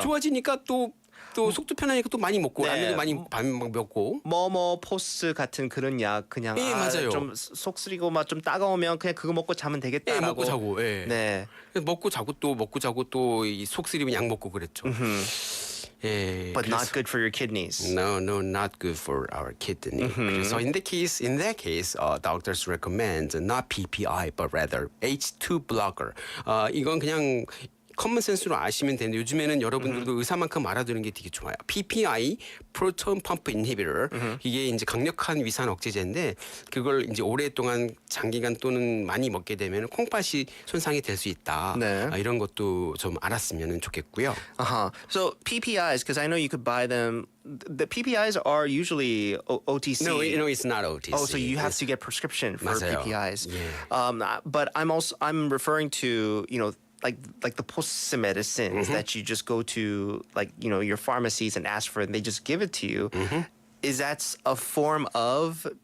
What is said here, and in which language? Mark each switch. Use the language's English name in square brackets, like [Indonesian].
[Korean] 좋아지니까 또 속도 편하니까 또 많이 먹고 라면도 많이 먹고 포스 같은 그런 약 그냥 맞아요. 좀 속 쓰리고 막 좀 따가우면 그냥 그거 먹고 자면 되겠다라고. 먹고 자고. 먹고 자고 또 이 속 쓰리면 약 먹고 그랬죠. [English] But not good for your kidneys. No, not good for our kidney. So in that case, doctors recommend not PPI but rather H2 blocker. [Korean] 이건 그냥 커먼 센스로 아시면 되는데 요즘에는 여러분들도 의사만큼 알아두는 게 되게 좋아요. [English] PPI, proton pump inhibitor. [Korean] 이게 이제 강력한 위산 억제제인데 그걸 이제 오랫동안 장기간 또는 많이 먹게 되면 콩팥이 손상이 될 수 있다. 이런 것도 좀 알았으면 좋겠고요. [English] So PPIs, because I know you could buy them. The PPIs are usually OTC. No, it's not OTC. Oh, so you have to get prescription for [Korean] 맞아요. [English] PPIs. Yeah. But I'm referring to like the post medicines that you just go to your pharmacies and ask for, and they just give it to you. Is that a form of